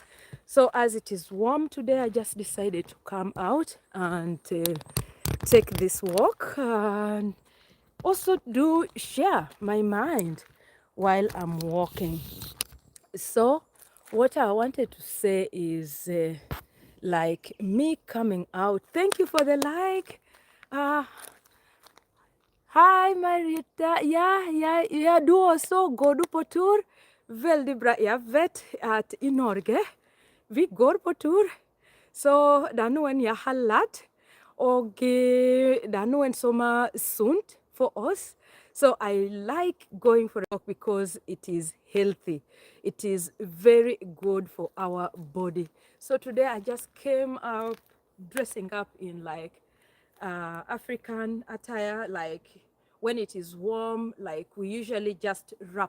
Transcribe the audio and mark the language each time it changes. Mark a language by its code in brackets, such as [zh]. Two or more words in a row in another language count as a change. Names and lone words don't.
[en] So as it is warm today, I just decided to come out and take this walk, and also do share my mind while I'm walking. So what I wanted to say is like me coming out. Thank you for the like. Hi Marita. [no] Ja, du også. Går du på tur? Veldig bra. Jeg vet at i Norge, vi går på tur. Så det er noen jeg har lært. [sv] och det är nog en sommar sunt för oss. [en] So I like going for a walk because it is healthy. It is very good for our body. So today I just came up dressing up in like African attire, like when it is warm, like we usually just wrap.